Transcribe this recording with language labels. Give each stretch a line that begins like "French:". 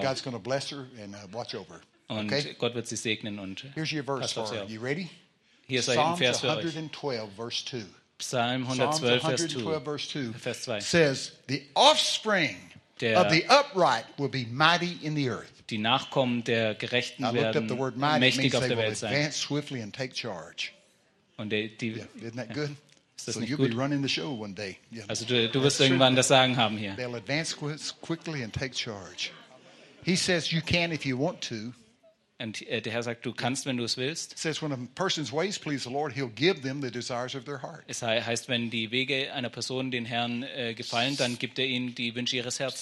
English: God's going to bless her and watch over.
German: Und okay? Gott wird sie segnen und
English: here's your verse for her. You ready?
German: Hier ist ein Vers für euch.
English: Psalm 112, verse 2.
German: Psalm 112, Vers 2. Vers 2.
English: Says the offspring of the upright will be mighty in the earth.
German: Die Nachkommen der Gerechten werden mächtig auf der Welt sein.
English: Advance swiftly and take charge.
German: Und die, yeah,
English: isn't that good?
German: Ist das
English: so
German: nicht
English: you'll
German: gut?
English: Be running the show one day. Yeah.
German: Also du wirst irgendwann das Sagen haben hier.
English: They'll advance quickly and take charge. He says you can if you want to.
German: Und der Herr sagt, du kannst, wenn du es willst.
English: Says when a person's ways please the Lord, he'll give them the desires of their heart.
German: Es heißt, wenn die Wege einer Person den Herrn gefallen, dann gibt er ihnen die Wünsche ihres Herzens.